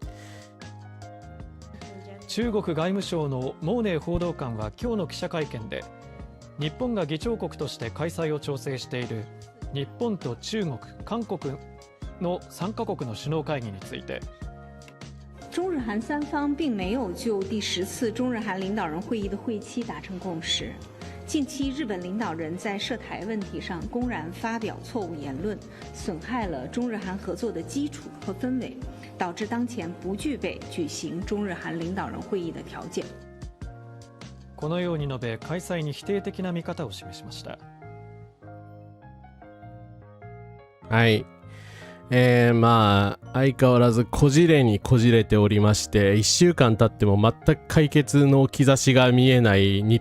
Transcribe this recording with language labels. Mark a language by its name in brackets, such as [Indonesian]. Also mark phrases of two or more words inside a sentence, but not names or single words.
[Japanese] 中国外務省の毛寧報道官は今日の記者会見で、日本が議長国として開催を調整している日本と中国、韓国の3カ国の首脳会議について、 [Chinese] 中日韩三方并没有就第10次中日韩领导人会议的会期达成共识。近期日本领导人在涉台问题上公然发表错误言论，损害了中日韩合作的基础和氛围，导致当前不具备举行中日韓領導人会議的條件。 [Japanese] このように述べ、開催に否定的な見方を示しました。はい。まあ、相変わらずこじれにこじれておりまして、1週間経っても全く解決の兆しが見えない日